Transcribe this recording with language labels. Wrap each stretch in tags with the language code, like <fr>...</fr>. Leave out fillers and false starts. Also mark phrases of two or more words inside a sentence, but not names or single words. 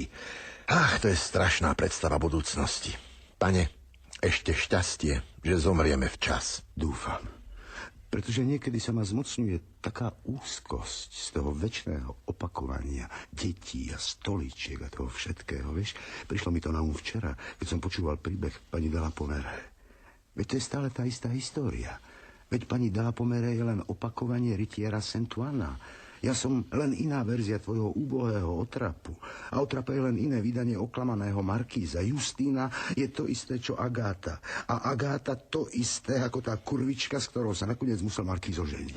<sk>Ach, to je strašná predstava budúcnosti. Pane, ešte šťastie, že zomrieme včas. Dúfam. Pretože niekedy sa ma zmocňuje taká úzkosť z toho večného opakovania detí a stoličiek a toho všetkého, vieš. Prišlo mi to na včera, keď som počúval príbeh pani de la Pomere. Veď to je stále tá istá história. Veď pani de la Pomere je len opakovanie rytiera Sentuána. Ja som len iná verzia tvojho úbohého Otrapu. A Otrapa je len iné vydanie oklamaného markíza. Justína je to isté, čo Agáta. A Agáta to isté, ako tá kurvička, s ktorou sa nakoniec musel markíz oženiť.</sk>